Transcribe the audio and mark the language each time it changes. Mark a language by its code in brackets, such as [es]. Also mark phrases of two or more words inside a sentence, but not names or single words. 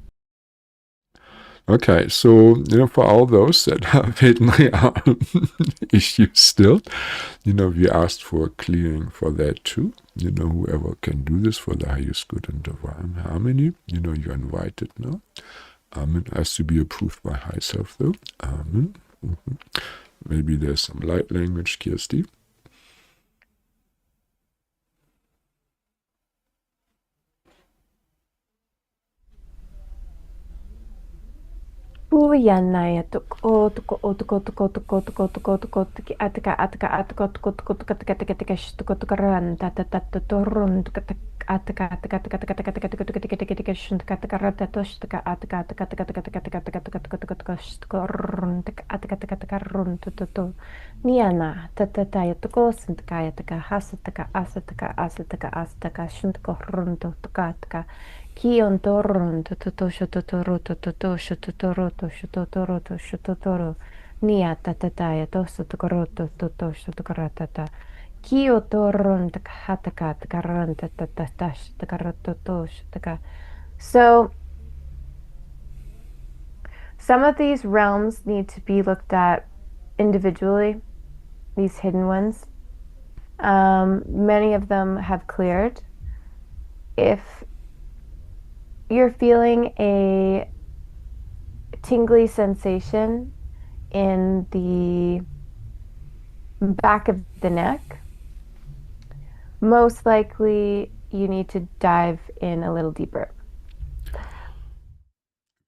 [en] Okay, so for all those that have hidden realm issues still, we asked for clearing for that too. Whoever can do this for the highest good and divine harmony, you're invited now. Amen. Has to be approved by high self though. Amen. Mhm. Maybe there's some light language, Kirstie. Uyanaya tuk o tuk o tuk o tuk o tuk o tuk o tuk o tuk o tuk atka atka atka tuk o tuk o tuk atka tika tika shtuk o tuk ran ta ta ta ta torun tuk atka atka atka atka atka atka atka tuk tika tika tika shtuk atka rata to shtuk atka atka atka atka atka atka atka atka tuk tuk tuk shtuk run tuk atka atka atka run tu tu tu niana ta ta ta ya tuk o sint ka ya tika hasataka asataka asataka asataka shtuk run tu tuk atka Kion toron to shototoro to shototoro to shototoro to shototoro nia tatataya to sotokoroto to sotokaratata Kio toron takhataka takaran tatatash takaroto to shotaka. So some of these realms need to be looked at individually, these hidden ones. Many of them have cleared. If you're feeling a tingly sensation in the back of the neck, most likely you need to dive in a little deeper.